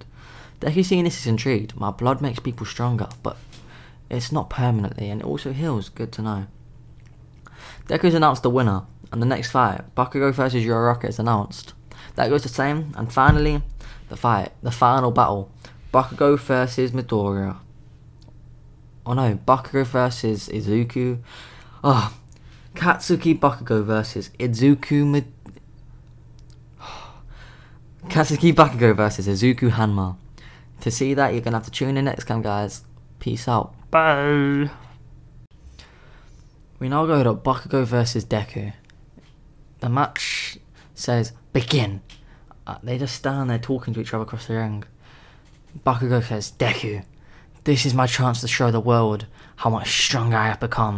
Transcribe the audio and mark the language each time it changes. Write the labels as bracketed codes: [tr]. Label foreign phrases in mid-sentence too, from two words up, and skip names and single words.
[en] Deku, seeing this, is intrigued. My blood makes people stronger, but it's not permanently, and it also heals. Good to know. Deku's announced the winner, and the next fight, Bakugo vs Uraraka, is announced. That goes the same, and finally, the final battle, Bakugo vs Midoriya. Oh no, Bakugo vs Izuku. Katsuki Bakugo vs Izuku Katsuki Bakugo vs Izuku Hanma. To see that, you're gonna have to tune in next time, guys. Peace out. Bye. We now go to Bakugo vs Deku. The match says begin. They just stand there talking to each other across the ring. Bakugo says, "Deku, this is my chance to show the world how much stronger I have become.